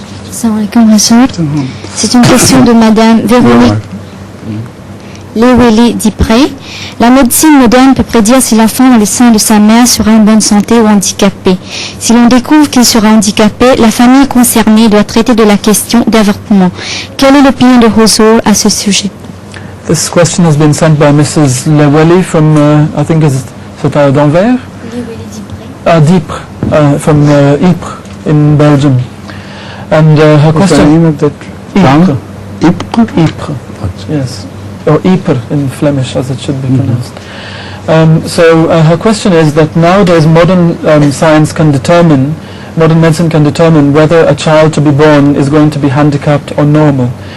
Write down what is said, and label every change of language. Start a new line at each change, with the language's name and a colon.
Arabic: Assalamu alaikum,
French: c'est une question de Madame Véronique Leweli Dipré. La médecine moderne peut prédire si l'enfant dans le sein de sa mère sera en bonne santé ou handicapé. Si l'on découvre qu'il sera handicapé, la famille concernée doit traiter de la question d'avortement. Quelle est l'opinion de Huzur à ce sujet?
English: This question has been sent by Mrs. Leweli from, I think
French: c'est à d'Anvers?
English: Dipré, from Ypres in Belgium. And her What's the question... name of that town? Ypres? Ypres, yes. Or Ypres in Flemish, as it should be pronounced. So her question is that nowadays modern science can determine, modern medicine can determine whether a child to be born is going to be handicapped or normal.